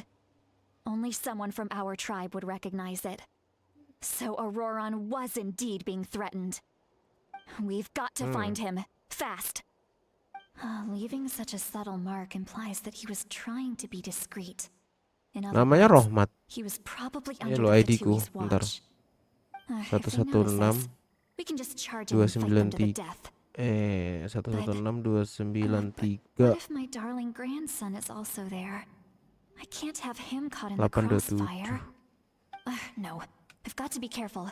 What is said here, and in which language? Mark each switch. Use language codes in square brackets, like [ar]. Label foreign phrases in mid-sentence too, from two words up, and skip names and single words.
[en] Only someone from our tribe would recognize it. So Auroron was indeed being threatened. We've got to find him, fast. Leaving such a subtle mark implies that he was trying to be discreet. In other [id] Namanya [en] words, [id] Rohmat. [en] he was probably [id] Ini [en] under [id] lo [en] the [id] ID ku, [en] Fatui's [id] bentar. [en] watch. If they notice [id] 116 [en] us, we can just charge in and fight them to the [id] 293 [en] death. [id] 116 293 [en] What if my darling grandson is also there? I can't have him caught in the [id] 827. [en] crossfire. No, I've got to be careful.